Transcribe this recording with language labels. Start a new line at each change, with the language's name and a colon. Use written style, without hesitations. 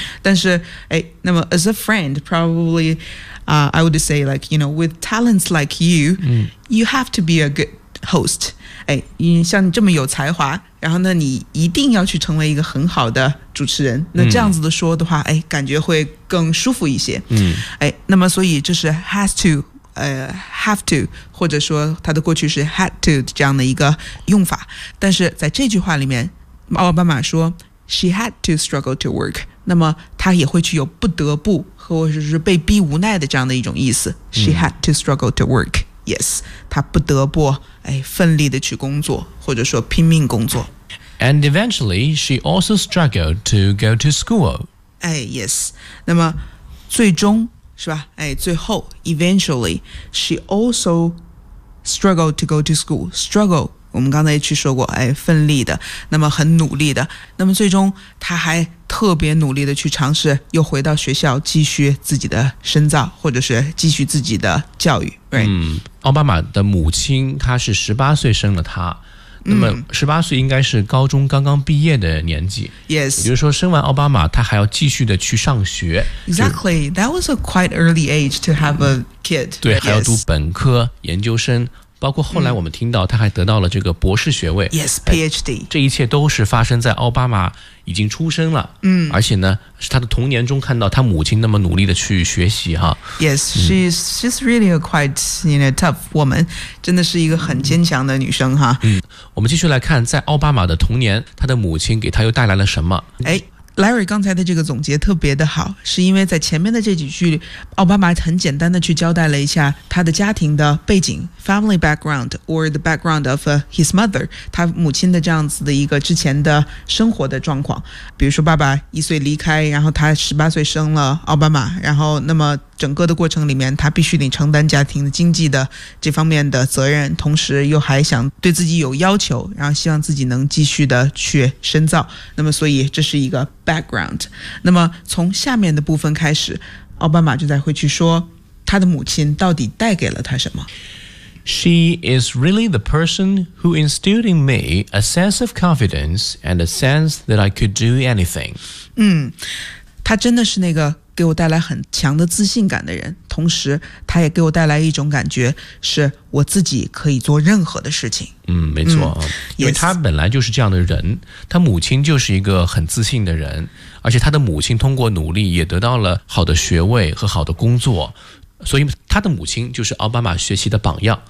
Chinese: 但是那么
English: as a friend probablyI would say, like, you know, with talents like you,you have to be a good host.
Chinese: 像你这么有才华，然后呢，你一定要去成为一个很好的主持人。那这样子的说的话，感觉会更舒服一些。那么所以就是
English: has to, have to,
Chinese: 或者说它的过去是
English: had to
Chinese: 这样的一个用法。但是在这句话里面，奥巴马说
English: she had to struggle to work。
Chinese: 那么他也会去有不得不和或者是被逼无奈的这样的一种意思。
English: She had to struggle to work. Yes,
Chinese: 他不得不奋力的去工作，或者说拼命工作。
English: And eventually, she also struggled to go to school. Yes.
Chinese: 那么最终是吧？最后
English: eventually, she also struggled to go to school. Struggle.
Chinese: 我们刚才去说过，奋力的，那么很努力的，那么最终他还特别努力的去尝试，又回到学校继续自己的深造，或者是继续自己的教育。奥巴马的母亲她是18岁生了他，那么18岁应该是高中刚刚毕业的年纪。
English: Yes，
Chinese: 也就是说生完奥巴马，他还要继续的去上学。
English: Exactly， that was a quite early age to have a kid。
Chinese: 对，还要读本科、研究生。包括后来我们听到他还得到了这个博士学位。
English: Yes, PhD。
Chinese: 这一切都是发生在奥巴马已经出生了。而且呢是他的童年中看到他母亲那么努力的去学习哈。
English: Yes, she's really a quite, you know, tough woman.
Chinese: 真的是一个很坚强的女生哈。我们继续来看在奥巴马的童年他的母亲给他又带来了什么。哎Larry 刚才的这个总结特别的好，是因为在前面的这几句奥巴马很简单的去交代了一下他的家庭的背景
English: family background or the background of his mother，
Chinese: 他母亲的这样子的一个之前的生活的状况，比如说爸爸一岁离开，然后他十八岁生了奥巴马，然后那么整个的过程里面他必须得承担家庭的经济的这方面的责任，同时又还想对自己有要求，然后希望自己能继续的去深造，那么所以这是一个background。那么从下面的部分开始，奥巴马就在会去说他的母亲到底带给了他什么。
English: She is really the person who instilled in me a sense of confidence and a sense that I could do anything。
Chinese: 他真的是那个给我带来很强的自信感的人，同时他也给我带来一种感觉，是我自己可以做任何的事情。没错，因为他本来就是这样的人，他母亲就是一个很自信的人，而且他的母亲通过努力也得到了好的学位和好的工作，所以他的母亲就是奥巴马学习的榜样。